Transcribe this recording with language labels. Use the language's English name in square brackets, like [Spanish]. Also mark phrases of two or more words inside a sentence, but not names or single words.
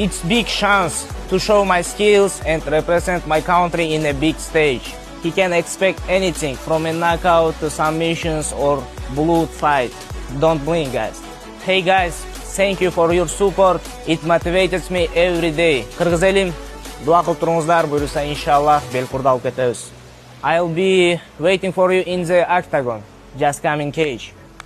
[English] It's big chance to show my skills and represent my country in a big stage. He can expect anything from a knockout to submissions or blood fight. Don't blink, guys. Hey guys, thank you for your support. It motivates me every day. [Kyrgyz] Кыргыз элим, дуа кылып туруңуздар, буюрса иншаллах бел курдалып кетебиз. [English] I'll be waiting for you in the octagon. Just come in cage.